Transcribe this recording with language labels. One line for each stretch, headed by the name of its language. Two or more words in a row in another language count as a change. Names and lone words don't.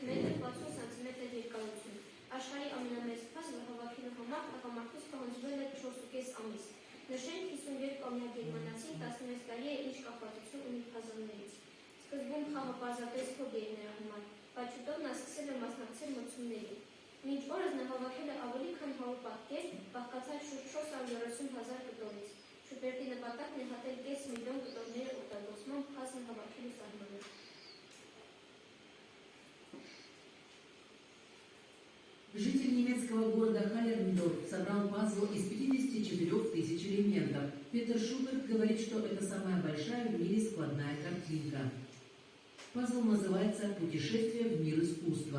Armenian: մետր 60 սանտիմետր երկարություն։ Աշխարհի ամենամեծ փազլը հավաքելու համար տղամարդուց պահանջվել է 4.5 ամիս։ Նշենք 52-ամյա գերմանացին 16 տարի է ինչ կախվածություն ունի փազլներից։ Սկզբում խաղը պարզապես հոբբի էր նրա համար, բայց շուտով նա սկսել է մասնակցել մրցումներին։ Մինչ օրս նա հավաքել է ավելի քան 100 պատկեր, բաղկացած շուրջ 430,000 կտորից։ Շուբերտի նպատակն է հատել 500,000 կտորների օգտագործման փազլ հավաքելու սահմանը։
Russian: Житель немецкого города Халлерндорф собрал пазл из 54 тысяч элементов. Петер Шуберт говорит, что это самая большая в мире складная картинка. Пазл называется «Путешествие в мир искусства».